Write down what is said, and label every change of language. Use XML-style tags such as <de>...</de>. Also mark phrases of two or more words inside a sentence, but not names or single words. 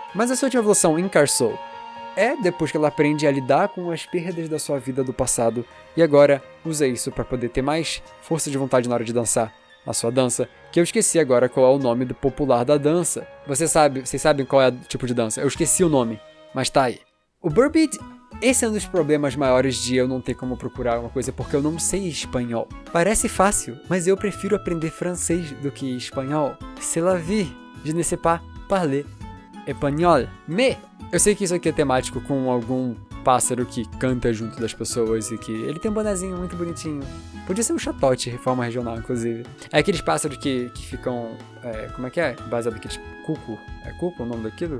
<pt>Mas a sua última evolução, Incarsoul, depois que ela aprende a lidar com as perdas da sua vida do passado e agora usa isso para poder ter mais força de vontade na hora de dançar a sua dança, que eu esqueci agora qual é o nome do popular da dança. Vocês sabem qual é o tipo de dança? Eu esqueci o nome, mas tá aí. O Burbeat, esse é um dos problemas maiores de eu não ter como procurar uma coisa porque eu não sei espanhol. Parece fácil, mas eu prefiro aprender francês do que espanhol.</pt> <fr>C'est la vie, je ne sais pas parler espanhol.</fr> <pt>Mais eu sei que isso aqui é temático com algum pássaro que canta junto das pessoas e que ele tem um bonezinho muito bonitinho. Podia ser um chatote, reforma regional, inclusive. É aqueles pássaros que ficam... como é que é? Baseado naqueles cuco. É cuco o nome daquilo?</pt>